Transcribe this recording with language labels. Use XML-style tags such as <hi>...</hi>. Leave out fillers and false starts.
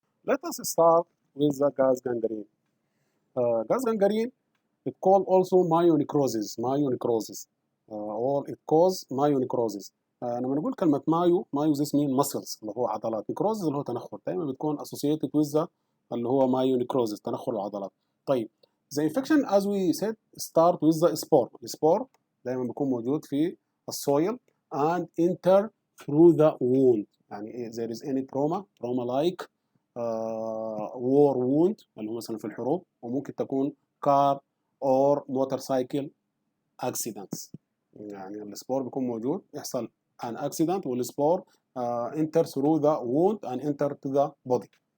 <en>Let us start with the gas gangrene. Gas gangrene, it called also myonecrosis, or it cause myonecrosis.</en> <ar>لما نقول كلمة مايو</ar> <en>this mean muscles</en> <ar>اللي هو عضلات، necrosis اللي هو تنخر، دايما بتكون</ar> <en>associated with the</en> <ar>اللي هو myonecrosis تنخر العضلات.</ar> <en>طيب the infection as we said start with the spore.</en> <ar>السبور دايما بيكون موجود في السويل</ar> <en>and enter through the wound. يعني there is any trauma like war wound</en> <ar>اللي هو مثلا في الحروب، وممكن تكون</ar> <en>car or motorcycle accidents.</en> <ar>يعني السبور بيكون موجود، يحصل</ar> <en>an accident</en> <ar>والسبور</ar> <en>enter through the wound and enter to the body.</en>